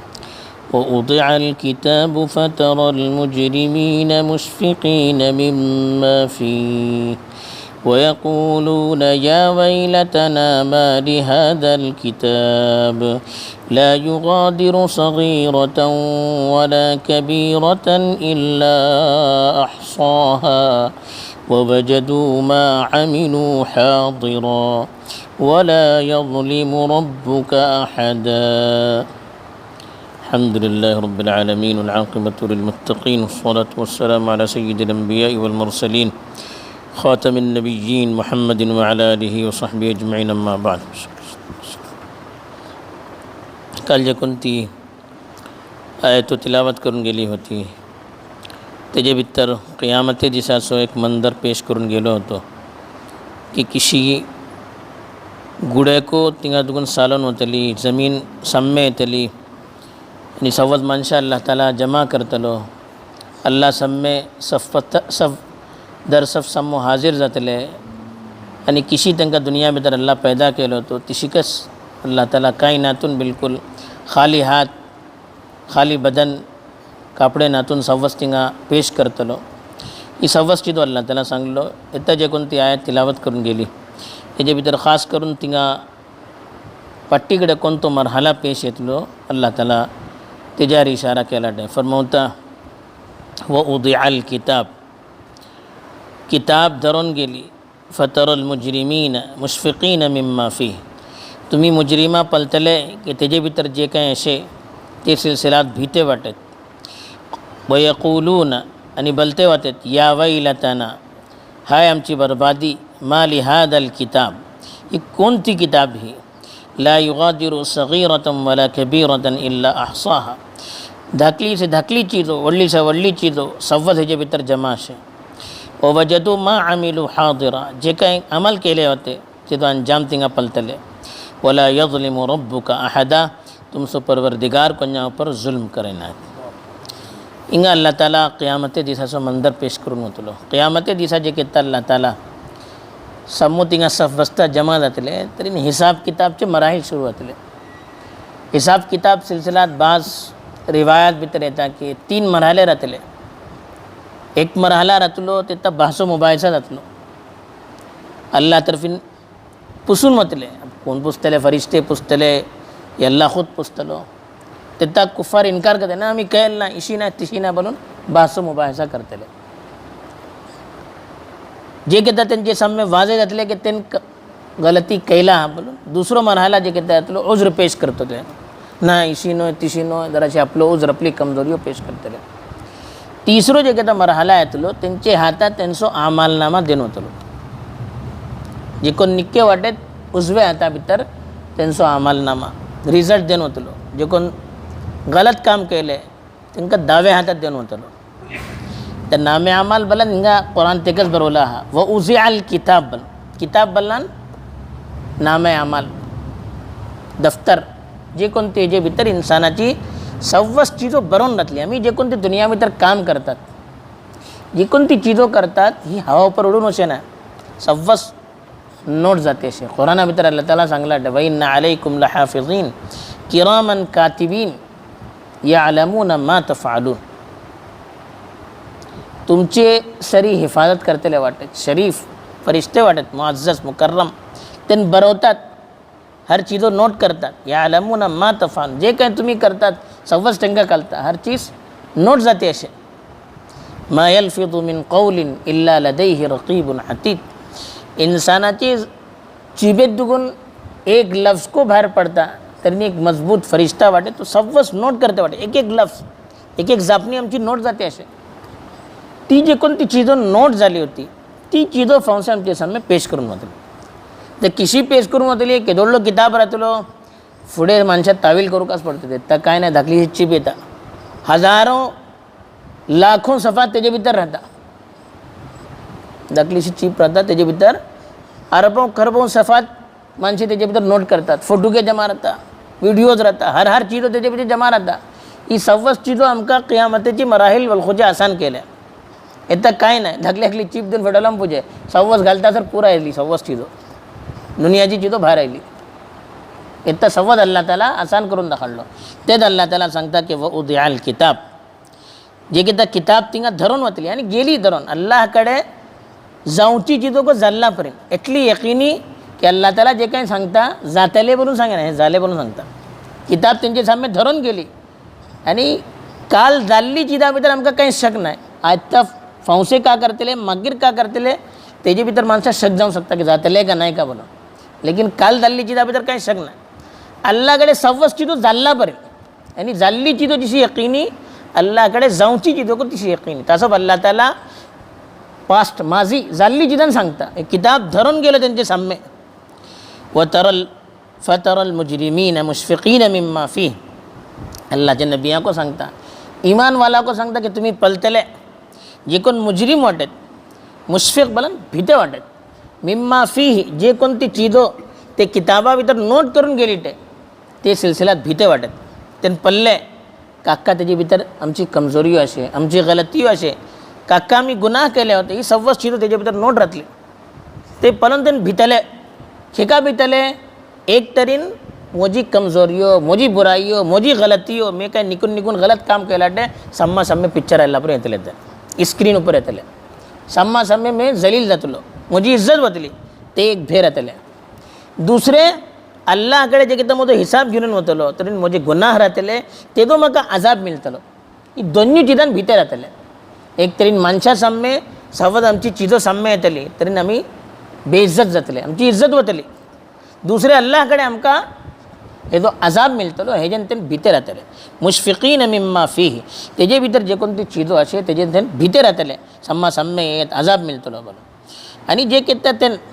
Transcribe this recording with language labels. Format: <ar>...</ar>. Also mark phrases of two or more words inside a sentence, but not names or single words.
<ar>ووضع الكتاب فترى المجرمين مشفقين مما فيه ويقولون يا ويلتنا ما لهذا الكتاب لا يغادر صغيرة ولا كبيرة إلا أحصاها ووجدوا ما عملوا حاضرا ولا يظلم ربك أحدا. الحمد لله رب العالمين والعاقبة للمتقين والصلاة والسلام على سيد الأنبياء والمرسلين خاتم النبيين محمد وعلى آله وصحبه أجمعين أما بعد.</ar> <kok>काल जे कोणती आयत तिलावत करून गेली होती तेजे भितर क़ियामते दिसाचो एक मंदर पेश करून गेलो होतो की किशी गुड्याको तिंगा दुगून सालन वतली, जमीन सम्मे येतली आणि सव्वद मनशा अल्लाह ताला जमा करतलो. अल्लाह सम्मे सफ दर सफ सम्मो हाजीर जातले आणि किशी तांकां दुनिया भितर अल्लाह पैदा केलो होतो तिशिकच अल्लाह ताला कायनातून बिलकुल खाली हात खाली बदन कापडे नातून सव्वस तिंगा पेश करतलो. ही सव्वस चिदो अल्लाह ताला सांगलो. येता जे कोणती आयत तिलावत करून गेली हेजे भितर खास करून तिंगा पट्टीकडे कोणतो मरहाला पेश येतलो अल्लाह ताला तेजार इशारा केला. फरमावता</kok> <ar>ووضع الكتاب,</ar> <kok>किताब धरून गेली.</kok> <ar>فترى المجرمين مشفقين مما فيه,</ar> <kok>तुम्ही मुजरिमा पलतले की तेजे भितर जे काही असे ते सिलसिलात भीते वाटत. वयक़ूलून आणि बलते वाटत</kok> <ar>يا ويلتنا,</ar> <kok>हाय आमची बर्बादी.</kok> <ar>ما لهذا الكتاب,</ar> <kok>ही कोणती किताब ही.</kok> <ar>لا يغادر صغيرة ولا كبيرة إلا أحصاها,</ar> <kok>धाकली से धाकली चीज़ो वड्ली से वड्ली चीज़ो सव्वद हेजे भितर जमा शे.</kok> <ar>ووجدوا ما عملوا حاضرا,</ar> <kok>जे काही अमल केले होते ते तो अंजाम तिंगा पलतले.</kok> <ar>ولا يظلم ربك أحدا,</ar> <kok>तुमसो परवरदिगार कोण्या ऊपर जुल्म करेना. इंगा अल्लाह ताला क़ियामते दिसाचो मंदर पेश करून वतलो. क़ियामते दिसा जे केता अल्लाह ताला समो तिंगा सफ बस्ता जमा जातले तरी हिसाब किताबचे मराहील सुरू जातले. हिसाब किताब सिलसिलात बाज रिवायात भितर येता की 3 मरहले राहतले. एक मरहला राहतलो तेता बासो मुबायसा जातलो. अल्लाह तर्फीन पुसून वतले. कोण पुसतले? फरिश्ते पुसतले, अल्लाह खुद पुसतलो. तेता कुफार इनकार करते ना, आम्ही कळेल ना, इशी ना तिशी ना बोलून बासो मुबायसा करतले. जे कहता त्यांचे सामने वाजे जातले की तेन गलती कैला बोलून दुसरो मरहला जे कहता तो उज्र पेश करतो ते ना, इशी नो तिशी नो, जराशी आपलं उज्र आपली कमजोरी पेश करतले. तिसरो जे कहता मरहला येतलो त्यांचे हातात त्यांचो अमालनामा देन होतलो. जे कोण निक्के वाटेत उजव्या हाता भितर त्यांचो अमालनामा रिजल्ट देन होतलो. जे कोण गलत काम केले तांकां दावे हातात देन होतलो. तर नामे अमाल बलन हिंगा कुरान तेकच बरवला हा.</kok> <ar>ووضع الكتاب</ar> <kok>बल, किताब बलन नामे अमाल दफ्तर जे कोणते जे भितर इंसानाची सव्वस चीजो बरोवन जातली. आम्ही जे कोणते दुनिया भितर काम करतात, जी कोणती चीजो करतात ही हवा उपर उडून वचे ना, सव्वस नोट जाते असे. कुराना भितर अल्लाह ताला सांगला</kok> <ar>وإن عليكم لحافظين كراما كاتبين يعلمون ما تفعلون,</ar> <kok>तुमचे सरी हिफाजत करतले वाटत, शरीफ फरिश्ते वाटत, मुअज़्ज़ज़ मुकर्रम, तेन बरवतात, हर चीज़ो नोट करतात.</kok> <ar>يعلمون ما تفعلون,</ar> <kok>जे काही तुम्ही करतात सव्वस टंका कळता, हर चीज़ नोट जाते असे.</kok> <ar>ما يلفظ من قول إلا لديه رقيب عتيد,</ar> <kok>इंसानाची जिबेत दुगून एक लफ्ज़ को बाहेर पडता तरी एक मजबूत फरिश्ता वाटे तो सव्वस नोट करते वाटे. एक एक लफ्ज़ एक एक जापणी आमची नोट जाते असे. ती जे कोणती चीज़ो नोट झाली होती ती चीज़ो फावसे आमच्या सामने पेश करून वतली. तर किशी पेश करून वतली केदोडलो किताब राहतलो फुडे माणसात तावील करूकच पडते. तर काय नाही धाकली चिप येता, हजारो लाखो सफा तेजे भितर राहता. धाकलीशी चिप राहता तेजे भितर अरबों खरबों सफात माणसे तेजे भितर नोट करतात. फोटो के जमा राहता, व्हिडिओज राहता, हर चीज़ो तेजे भितर जमा राहता. ही सव्वस चीज़ो आमकां क़ियामतेची मराहिल वलखुजे आसान केल्या. येतं काय नाही धाकली चीप देऊन फेटवला पुजे सव्वस घालता सर पुरा येतली सव्वस चिजो दुनियाची चिजो बाहेर आयली येतं सव्वद अल्लाह ताला आसान करून दाखवलं तेच अल्लाह ताला सांगता की</kok> <ar>ووضع الكتاب</ar> <kok>जे की त्या किताब तिंगा धरून वतली आणि गेली धरून अल्लाहकडे जाऊची चिजो को जाल्लापर्यंत एटली यकीनी की अल्लाह ताला जे काही सांगता जातले म्हणून सांगे ना हे झाले म्हणून सांगता किताब त्यांचे सामने धरून गेली आणि काल जाल्ली चिदा भितर आमकां कांय शक नाही आत्ता फौसे का करतले मागीर का करतले तेजे भितर माणसा शक जावं शकता की जातले का नाही का म्हणून लेकिन काल जाल्ली चिदा भितर कांय शक नाही अल्लाहकडे सव्वस चिजो जाल्लापर्यंत आणि जाल्ली चिजो जशी यकीनी अल्लाहकडे जाऊची चिजो को तशी यकीनी तसं अल्लाह ताला पास्ट माझी जाल्ली चिदान सांगता हे किताब धरून गेलं त्यांचे सामने</kok> <ar>وترى المجرمين مشفقين مما فيه</ar> <kok>अल्लाहच्या नबिया को सांगता ईमान वाला को सांगता की तुम्ही पलतले जे कोण मुजरिम वाटत मुशफिक बलन भीते वाटत</kok> <ar>مما فيه</ar> <kok>जे कोणती चिजो ते किताबा भितर नोट करून गेली ते सिलसिलात भीते वाटत त्यान पल्ले काका त्याची भितर आमची कमजोरी असे आमची गलती असे काका आम्ही गुन्हा केले होते ही सव्वस चिजो त्याच्या भितर नोट राहतली ते पलन त्यान भितले खेका भितले एक तरीन मोजी कमजोरियो मोजी बुराइयो मोजी गलतियो मैं काय निकून गलत काम केलाटे सम्मा सम्मे पिक्चर आयला पर येतले स्क्रीन ऊपर येतले सम्मा सम्मे मैं जलील जातलो मोजी इज्जत वतली ते एक भेर येतले दुसरे अल्लाहकडे जे किती मोठो हिसाब घेऊन वतलो तरी मोजे गुन्हा राहतले ते तो म्हाका अजाब मिळतलो ही दोन्ही चिजान भितर राहतले एक तरी माणसा सामने सवद आमची चिजो सामने येतली तरी आम्ही बेइज्जत जातले आमची इज्जत वतली दुसरे अल्लाहकडे आमकां हे जो अजाब मिळतलो हेजेन तेन भितर राहतले</kok> <ar>مشفقين مما فيه</ar> <kok>तेजे भितर जे कोणती चिजो असे तेजेन तेन भितर राहतले सम्मा सामने येत अजाब मिळतलो बोलो आणि जे किती तेन</kok>